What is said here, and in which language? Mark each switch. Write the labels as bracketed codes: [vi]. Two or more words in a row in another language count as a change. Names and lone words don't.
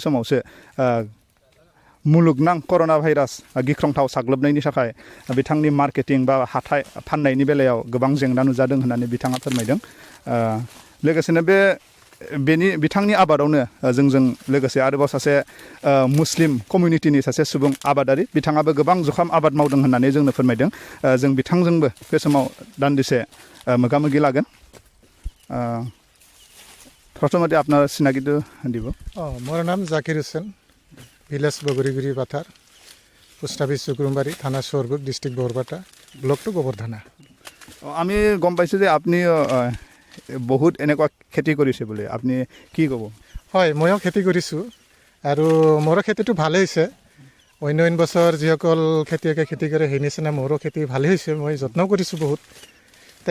[brx] समावसो मुलुगनां कर'ना भाइरास गिख्रंथाव साग्लोबनायनि थाखाय बिथांनि मार्केटिं बा हाथाय फाननायनि बेलायाव गोबां जेंना नुजादों होननानै बिथाङा फोरमायदों लोगोसेनो बिथांनि आबादावनो जोंजों लोगोसे आरोबाव सासे मुस्लिम कमिउनिटिनि सासे सुबुं आबादारि बिथाङाबो गोबां जुखाम आबाद मावदों होननानै जोंनो फोरमायदों जों बिथांजोंबो बे समाव दान्दिसे मोगामोगि लागोन [as] প্ৰথমতে আপনার চিনাকিটো দিব মোৰ নাম जाकिर हुसैन ভিলেজ বগরিগুৰি বাথাৰ পোষ্ট অফিচ চুকুৰুমবাৰী থানা চৰগুক ডিষ্ট্ৰিক্ট বৰপেটা ব্লকটো গবৰধানা আমি গম পাইছোঁ যে আপুনি বহুত এনেকুৱা খেতি কৰিছে বুলি আপুনি কি ক'ব হয় ময়ো খেতি কৰিছোঁ আৰু মোৰ খেতিটো ভালেই হৈছে অন্য বছৰ যিসকল খেতিয়কে খেতি কৰে সেই নিচিনা মোৰো খেতি ভালেই হৈছে মই যত্ন কৰিছোঁ বহুত তো